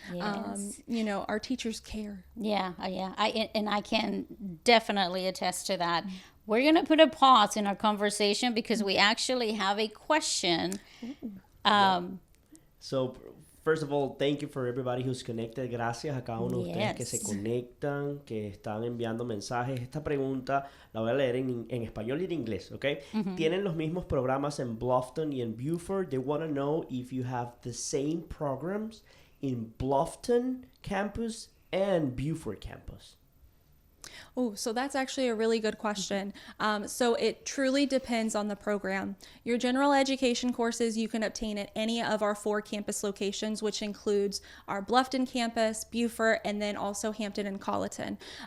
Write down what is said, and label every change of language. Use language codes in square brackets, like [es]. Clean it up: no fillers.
[en] Yes. Our teachers care. Yeah. I can definitely attest to that. We're going to put a pause in our conversation because we actually have a question. So, first of all, thank you for everybody who's connected. [es] Gracias a cada uno de ustedes que se conectan, que están enviando mensajes. Esta pregunta la voy a leer en español y en inglés, ¿ok? ¿Tienen los mismos programas en Bluffton y en Beaufort? [en] They want to know if you have the same programs in Bluffton campus and Beaufort campus. Oh, so that's actually a really good question. So it truly depends on the program. Your general education courses you can obtain at any of our 4 campus locations, which includes our Bluffton campus, Beaufort, and then also Hampton and Colleton.